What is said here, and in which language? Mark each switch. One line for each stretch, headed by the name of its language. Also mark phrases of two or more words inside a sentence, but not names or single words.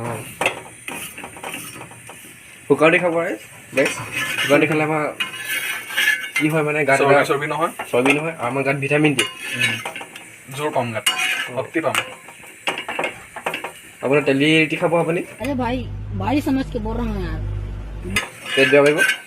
Assamese: শুকাওঁতে খাব পাৰে বেষ্ট। শুকাওঁতে খালে আমাৰ কি হয় মানে গাত চৰ্বি নহয় আৰু আমাৰ গাত ভিটামিন দিয়ে। জোৰ পাম গাত, শক্তি পাম। আপোনাৰ তেলি ৰুটি খাব আপুনি?
Hindi: अरे भाई भारी समझ के बोल रहा हूँ यार।
Assamese: পেট বেয়া পাৰিব।